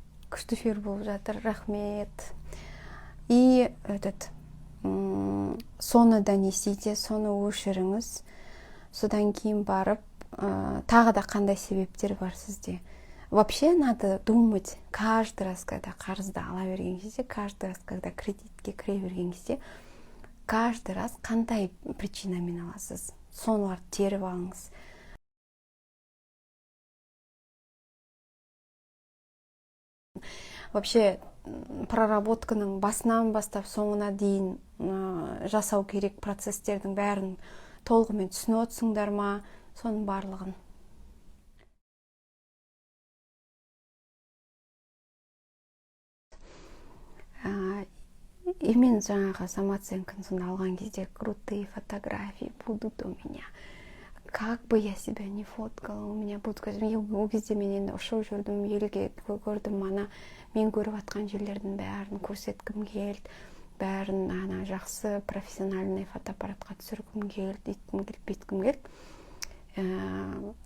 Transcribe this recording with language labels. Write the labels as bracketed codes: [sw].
[kk] Күшті эфир болып жатыр, рахмет. И соны донесите, соны өшіріңіз. Содан кейін барып, тағы да қандай себептер бар сізде. [ru] Вообще надо думать каждый раз, когда [kk] қарызды ала берген кезде, [ru] каждый раз, когда [kk] кредитке кіре берген кезде, [ru] каждый раз [kk] қандай причинамен аласыз. Соны теріп алыңыз. Вообще проработканың басынан бастап соңына дейін жасау керек процесстердің бәрін толығымен түсініп отырсыңдар ма, соның барлығын. Мен жаңағы самооценканы сонда алған кезде [ru] крутые фотографии будут у меня. Как бы я себя не фоткала, у меня будут... [kk] Ол кезде мен енді ұшып жүрдім, елге көрдім, мен көріп атқан жерлердің бәрін көрсеткім келді, бәрін жақсы профессиональный фотоаппаратқа түсіргім келді, иткім келді, бейткім келді.